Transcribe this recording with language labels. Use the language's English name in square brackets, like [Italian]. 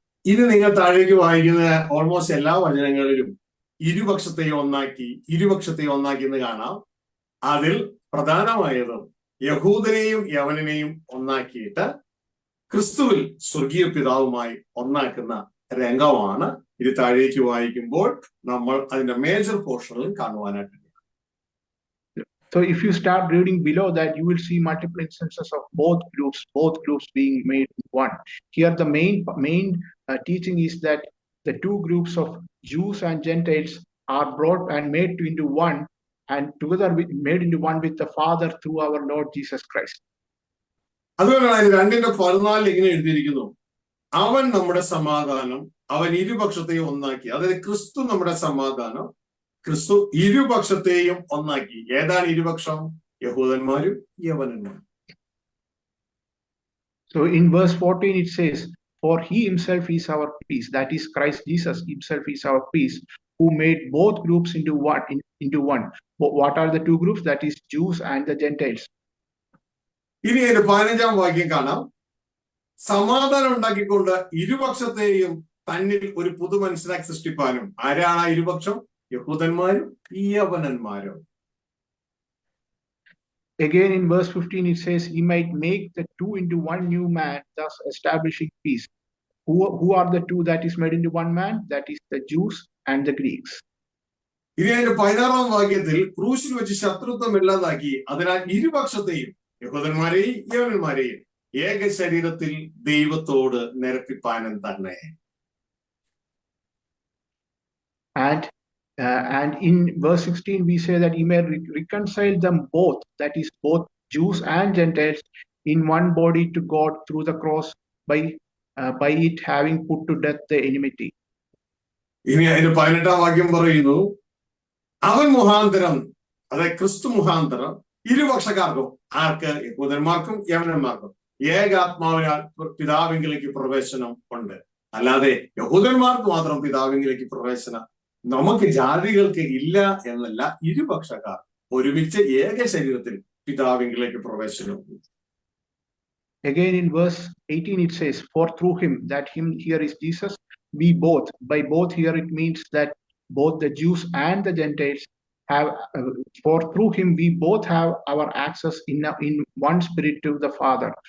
[Malayalam] ഇത് നിങ്ങൾ താഴേക്ക് വായിക്കുന്ന ഓൾമോസ്റ്റ് എല്ലാ വചനങ്ങളിലും ഇരുപക്ഷത്തെയും ഒന്നാക്കി എന്ന് കാണാം. അതിൽ പ്രധാനമായതും യഹൂദനെയും യവനനെയും ഒന്നാക്കിയിട്ട് ക്രിസ്തുവിൽ സ്വർഗീയ പിതാവുമായി ഒന്നാക്കുന്ന രംഗമാണ് ഇത് താഴേക്ക് വായിക്കുമ്പോൾ നമ്മൾ അതിന്റെ മേജർ പോർഷനിൽ കാണുവാനായിട്ട്. [English] So if you start reading below that, you will see multiple instances of both groups being made one. Here the main teaching is that the two groups of Jews and Gentiles are brought and made into one, and together made into one with the Father through our Lord Jesus Christ. [Malayalam] അതുകൊണ്ടാണ് 2:14 ഇങ്ങനെ എഴുതിയിരിക്കുന്നു, അവൻ നമ്മുടെ സമാധാനം, അവൻ ഇരുപക്ഷത്തെയും ഒന്നാക്കി. അതായത് ക്രിസ്തു നമ്മുടെ സമാധാനം, ക്രിസ്തു ഇരുപക്ഷത്തെയും ഒന്നാക്കി. ഏതാണ് ഇരുപക്ഷം? യഹൂദന്മാരും യവനന്മാരും. [English] So in verse 14 it says, for he himself is our peace, that is Christ Jesus himself is our peace, who made both groups into one. What are the two groups? That is Jews and the Gentiles. [Malayalam] ഇനി അതിന്റെ 15-ാം വാക്യം കാണാം. സമാധാനം ഉണ്ടാക്കിക്കൊണ്ട് ഇരുപക്ഷത്തെയും തന്നിൽ ഒരു പുതു മനുഷ്യനാക്കി സൃഷ്ടിപ്പാനും. ആരാണ് ആ ഇരുപക്ഷം? യഹൂദന്മാരും യവനന്മാരും. [English] Again in verse 15 it says, he might make the two into one new man, thus establishing peace. Who are the two that is made into one man? That is the Jews and the Greeks. [Malayalam] ഇനി അതിന്റെ 16-ാം വാക്യത്തിൽ ക്രൂശിൽ വെച്ച് ശത്രുത്വം ഇല്ലാതാക്കി, അതിനാൽ ഇരുപക്ഷത്തെയും യഹൂദന്മാരെയും യവനന്മാരെയും ഏക ശരീരത്തിൽ ദൈവത്തോട് നിരപ്പിപ്പാനും തന്നെ. [English] And in verse 16 we say that he may reconcile them both, that is both Jews and Gentiles, in one body to God through the cross, by it having put to death the enmity. [Malayalam] ഇനി അതിന്റെ 18-ാം വാക്യം പറയുന്നു, അവൻ മുഖാന്തരം, അതായത് ക്രിസ്തു മുഖാന്തരം ഇരുപക്ഷക്കാർക്കും, ആർക്ക്? യഹൂദന്മാർക്കും യവനന്മാർക്കും ഏകാത്മാവിനാൽ പിതാവിങ്കിലേക്ക് പ്രവേശനം ഉണ്ട്. അല്ലാതെ യഹൂദന്മാർക്ക് മാത്രം പിതാവിങ്കിലേക്ക് പ്രവേശനം നമുക്ക് ജാതികൾക്ക് ഇല്ല എന്നല്ല. ഇരുപക്ഷക്കാർ ഒരുമിച്ച് ഏക ശരീരത്തിൽ പിതാവിങ്കിലേക്ക് പ്രവേശനം. [English] Again in verse 18 it says, for through him, that him here is Jesus, we both, by both here it means that both the Jews and the Gentiles have, for through him we both have our access in one spirit to the Father.